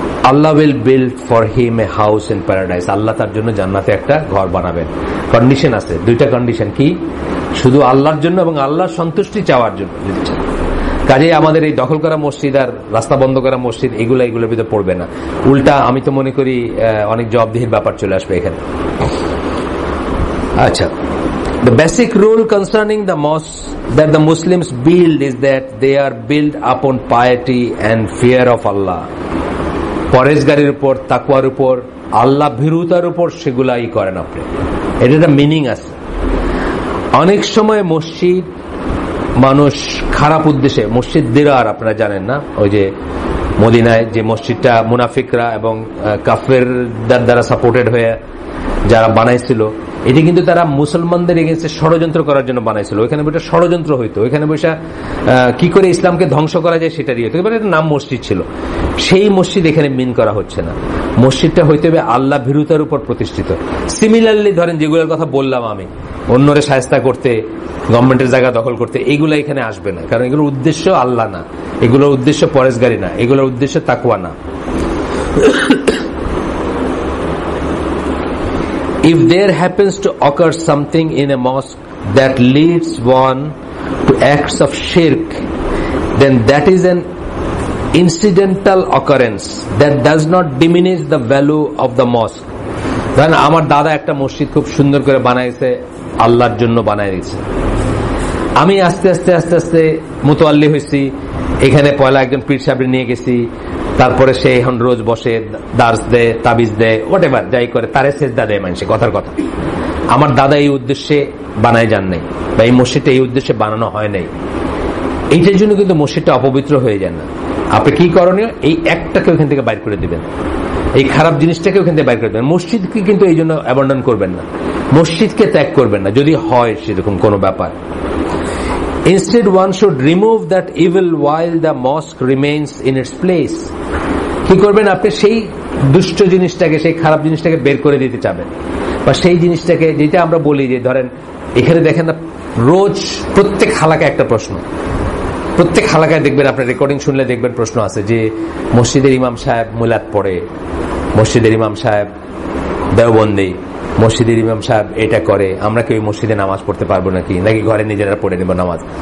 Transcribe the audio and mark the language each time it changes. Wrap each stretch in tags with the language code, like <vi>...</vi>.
<en>Allah will build for him a house in paradise.</en> <bn>আল্লাহ তার জন্য জান্নাতে একটা ঘর বানাবেন। কন্ডিশন আছে, দুইটা কন্ডিশন। কি? শুধু আল্লাহর জন্য এবং আল্লাহর সন্তুষ্টি চাওয়ার জন্য যদি চান। কাজেই আমাদের এই দখল করা মসজিদ আর রাস্তা বন্ধ করা মসজিদ, এগুলোর ভিতরে পড়বে না। উল্টা আমি তো মনে করি অনেক জবাবদিহির ব্যাপার চলে আসবে এখানে।</bn> <en>আচ্ছা, the basic rule concerning the mosques that the Muslims build is that they are built upon piety and fear of Allah.</en> <bn>পরেশগারির উপর, তাকওয়ার উপর, আল্লাহ ভীরুতার উপর সেগুলাই করেন আপনি। এটা একটা মিনিং আছে। অনেক সময় মসজিদ মানুষ খারাপ উদ্দেশ্যে, মসজিদ দিরার আপনারা জানেন না, ওই যে মদিনায় যে মসজিদটা মুনাফিকরা এবং কাফেরদের দ্বারা সাপোর্টেড হয়ে যারা বানাইছিল, এটি কিন্তু তারা মুসলমানদের এগেইনস্টে ষড়যন্ত্র করার জন্য বানাইছিল। ওইখানে বসে ষড়যন্ত্র হইতো, ওইখানে বসে কি করে ইসলামকে ধ্বংস করা যায় সেটারই হতো। এবার একটা নাম মসজিদ ছিল, সেই মসজিদ এখানে মিন করা হচ্ছে না। মসজিদটা হইতে হবে আল্লাহ ভীরুতার উপর প্রতিষ্ঠিত। সিমিলারলি ধরেন যেগুলোর কথা বললাম আমি, অন্যরে শায়েস্তা করতে, গভর্নমেন্টের জায়গা দখল করতে, এগুলো এখানে আসবে না, কারণ এগুলোর উদ্দেশ্য আল্লাহ না, এগুলোর উদ্দেশ্য পরেশগারি না, এগুলোর উদ্দেশ্য তাকওয়া না।</bn> <en>If there happens to occur something in a mosque that leads one to acts of shirk, then that is an incidental occurrence that does not diminish the value of the mosque.</en> <bn>ধরেন আমার দাদা একটা মসজিদ খুব সুন্দর করে বানাইছে, আল্লাহর জন্য বানাই দিয়েছে। আমি আস্তে আস্তে আস্তে আস্তে মুতাআল্লি হয়েছি, এখানে পয়লা একজন পীর সাহেব নিয়ে গেছি, তারপরে সে এখন রোজ বসে দার্স দেয়, তাবিজ দেয়, হোয়াটএভার যাই করে, তারে সেজদা দেয় মানুষে। কথার কথা, আমার দাদা এই উদ্দেশ্যে বানায় যান নাই, বা এই মসজিদটা এই উদ্দেশ্যে বানানো হয় নাই। এইটার জন্য কিন্তু মসজিদটা অপবিত্র হয়ে যায় না। আপনি কি করণীয়, এই একটাকে ওইখান থেকে বাইর করে দিবেন, এই খারাপ জিনিসটাকে ওখান থেকে বাইর করে দেবেন। মসজিদকে কিন্তু এই জন্য অ্যাবান্ডন করবেন না, মসজিদকে ত্যাগ করবেন না যদি হয় সেরকম কোনো ব্যাপার।</bn> <en>Instead, one should remove that evil while the mosque remains in its place.</en> <bn>কি করবেন, আপনি সেই দুষ্ট জিনিসটাকে, সেই খারাপ জিনিসটাকে বের করে দিতে চাবেন, বা সেই জিনিসটাকে, যেটা আমরা বলি যে ধরেন এখানে দেখেন না, রোজ প্রত্যেক হালাকায় একটা প্রশ্ন, প্রত্যেক হালাকায় দেখবেন, আপনার রেকর্ডিং শুনলে দেখবেন প্রশ্ন আছে যে মসজিদের ইমাম সাহেব মিলাদ পড়ে, মসজিদের ইমাম সাহেব দেওবন্দি, মসজিদের ইমাম সাহেব এটা করে, আমরা কি ওই মসজিদে নামাজ পড়তে পারবো নাকি, নাকি ঘরে নিজেরা পড়ে নেবো নামাজ?</bn>